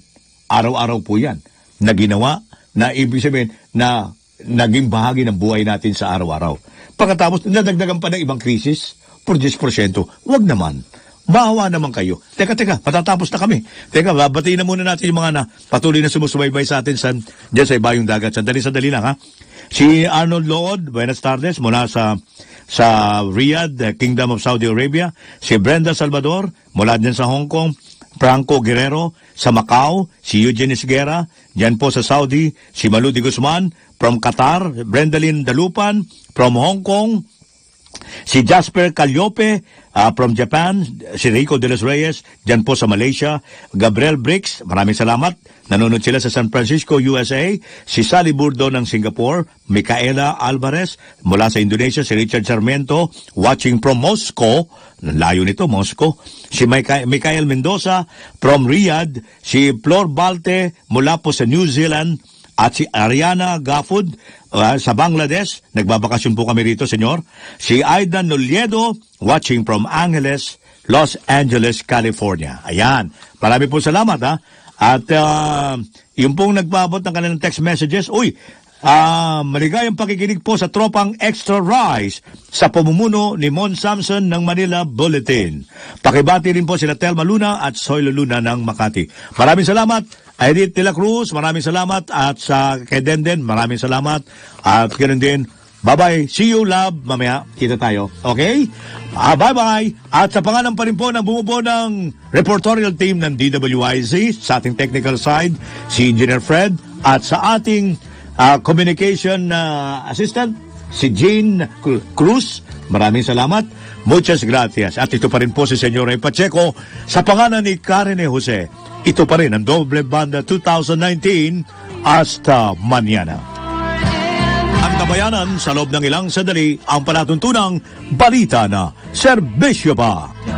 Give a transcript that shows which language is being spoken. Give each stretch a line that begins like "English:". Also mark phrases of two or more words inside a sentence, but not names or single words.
Filipino: Araw-araw po yan na ginawa na ibig sabihin na naging bahagi ng buhay natin sa araw-araw. Pagkatapos, nadagdagan pa ng ibang krisis, por 10%, huwag naman. Maawa naman kayo. Teka, patatapos na kami. Teka, babatiin na muna natin yung mga patuloy na sumusubaybay sa atin dyan sa ibayong dagat. Sandali lang, Si Arnold Lord,
Spanish: buenas tardes,
Filipino: mula sa Riyadh, Kingdom of Saudi Arabia. Si Brenda Salvador, mula dyan sa Hong Kong. Franco Guerrero, sa Macau. Si Eugene Esguera, dyan po sa Saudi. Si Maludi Guzman, from Qatar. Brendalyn Dalupan, from Hong Kong. Si Jasper Calliope from Japan, si Rico de los Reyes, dyan po sa Malaysia, Gabriel Bricks, maraming salamat. Nanonood sila sa San Francisco, USA. Si Sally Burdo ng Singapore, Micaela Alvarez mula sa Indonesia, si Richard Sarmiento,
English: watching from Moscow,
Filipino: layo nito, Moscow. Si Michael Mendoza from Riyadh, si Flor Balte mula po sa New Zealand, at si Ariana Gafud sa Bangladesh. Nagbabakasyon po kami rito, senyor. Si Aidan Noliedo,
English: watching from Angeles, Los Angeles, California.
Filipino: Ayan. Marami po salamat, ha. At yung pong nagbabot ng kanilang text messages, maligayang pakikinig po sa tropang Extra Rice sa pamumuno ni Mon Samson ng Manila Bulletin. Pakibati rin po sila Telma Luna at Soylo Luna ng Makati. Maraming salamat. Edith de la Cruz, maraming salamat. At sa kay Denden, maraming salamat. At ganoon din,
English: bye-bye. See you, love.
Filipino: Mamaya, kita tayo. Okay? Bye-bye. At sa pangalan pa rin po ng bumubuo ng reportorial team ng DWIZ, sa ating technical side, si Engineer Fred, at sa ating communication assistant, si Jean Cruz, maraming salamat.
Spanish: Muchas gracias.
Filipino: At ito pa rin po si Senyor Ray Pacheco, sa pangalan ni Karen Jose. Ito pa rin ang Doble Banda 2019.
Spanish: Hasta mañana.
Filipino: Ang kabayanan sa loob ng ilang sandali ang palatuntunang balita na serbisyo pa.